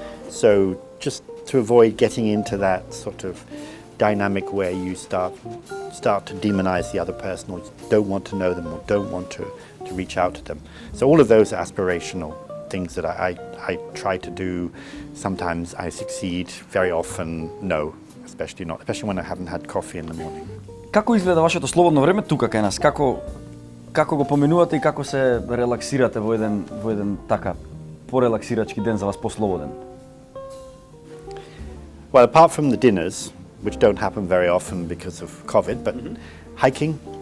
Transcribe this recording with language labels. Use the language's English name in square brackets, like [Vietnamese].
[English] So just to avoid getting into that sort of dynamic where you start to demonize the other person, or don't want to know them, or don't want to reach out to them. So all of those are aspirational things that I try to do. Sometimes I succeed, very often no, especially when I haven't had coffee in the morning. [Macedonian] Како изгледа вашето слободно време тука кај нас? Како го поминувате и како се релаксирате во еден така порелаксирачки ден за вас, послободен? [English] Well, apart from the dinners, which don't happen very often because of COVID, but hiking.